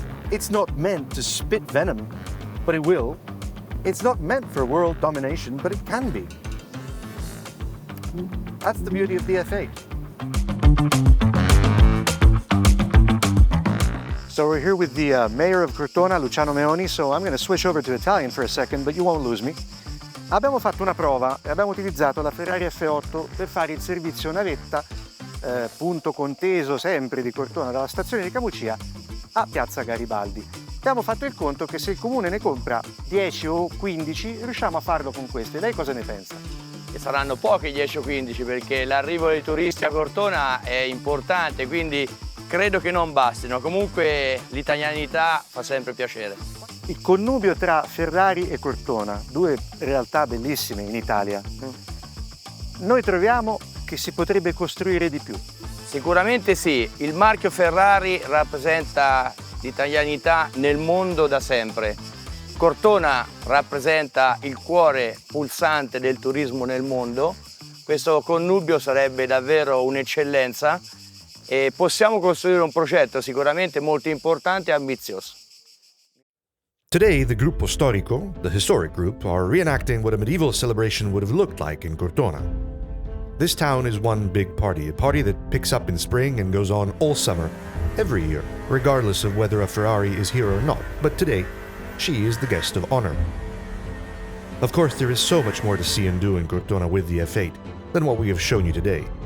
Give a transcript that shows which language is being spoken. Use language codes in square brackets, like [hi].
[en] It's not meant to spit venom, but it will. It's not meant for world domination, but it can be. That's the beauty of the F8. So we're here with the mayor of Cortona, Luciano Meoni, so I'm going to switch over to Italian for a second, but you won't lose me. [it] Abbiamo fatto una prova e abbiamo utilizzato la Ferrari F8 per fare il servizio navetta, punto conteso sempre di Cortona, dalla stazione di Camucia a Piazza Garibaldi. Abbiamo fatto il conto che se il comune ne compra 10 o 15 riusciamo a farlo con queste. Lei cosa ne pensa? Che saranno pochi 10 o 15 perché l'arrivo dei turisti a Cortona è importante, quindi credo che non bastino. Comunque l'italianità fa sempre piacere. Il connubio tra Ferrari e Cortona, due realtà bellissime in Italia. Noi troviamo che si potrebbe costruire di più. Sicuramente sì, il marchio Ferrari rappresenta l'italianità nel mondo da sempre. Cortona rappresenta il cuore pulsante del turismo nel mondo. Questo connubio sarebbe davvero un'eccellenza e possiamo costruire un progetto sicuramente molto importante e ambizioso. [en] Today, the Gruppo Storico, the historic group, are reenacting what a medieval celebration would have looked like in Cortona. This town is one big party, a party that picks up in spring and goes on all summer, every year, regardless of whether a Ferrari is here or not. But today, she is the guest of honor. Of course, there is so much more to see and do in Cortona with the F8 than what we have shown you today.